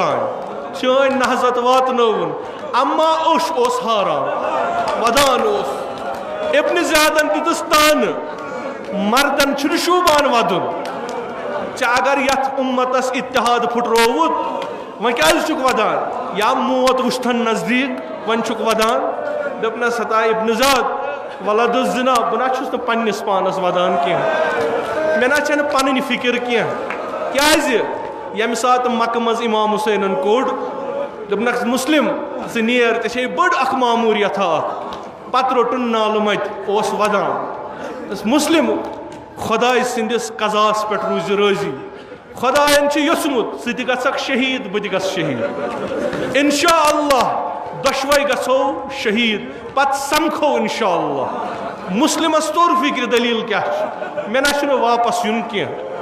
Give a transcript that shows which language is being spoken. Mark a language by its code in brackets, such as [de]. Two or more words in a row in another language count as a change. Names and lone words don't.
[ks] توٚتام اما اوٚش اوس ہاران ودان اوس ابن زیادن دِتُس تانہٕ مردن چھُنہٕ شوٗبان ودُن ژےٚ اگر یتھ اُمتس اتحاد پھُٹرووُت وۄنۍ کیازِ چھُکھ ودان یا موت وٕچھتن نزدیٖک وۄنۍ چھُکھ ودان دوٚپنس ہتا ابن زاد [ar] ولد الزنا [ks] بہٕ نہ چھُس نہٕ پننِس پانس ودان کینٛہہ مےٚ نہ چھنہٕ پنٕنۍ فکر کینٛہہ کیازِ ییٚمہِ ساتہٕ مکہٕ منٛز امام حسینن کوٚڑ دوٚپنکھ مسلم ژٕ نیر ژےٚ چھے بٔڑ اکھ ماموٗریتھا اکھ پتہٕ روٚٹُن نالہٕ متہِ اوس ودان مسلم خۄداے سٕنٛدِس قضاہس پٮ۪ٹھ روٗزِ رٲضی خۄداین چھُ یوٚژھمُت ژٕ تہِ گژھکھ شہیٖد بہٕ تہِ گژھٕ شہیٖد [ar] انشاء اللہ [ks] دۄشوے گژھو شہیٖد پتہٕ سمکھو [ar] انشاء اللہ [ks] مسلمس توٚر فکرِ دلیٖل کیاہ چھِ مےٚ نہ چھُنہٕ واپس یُن کینٛہہ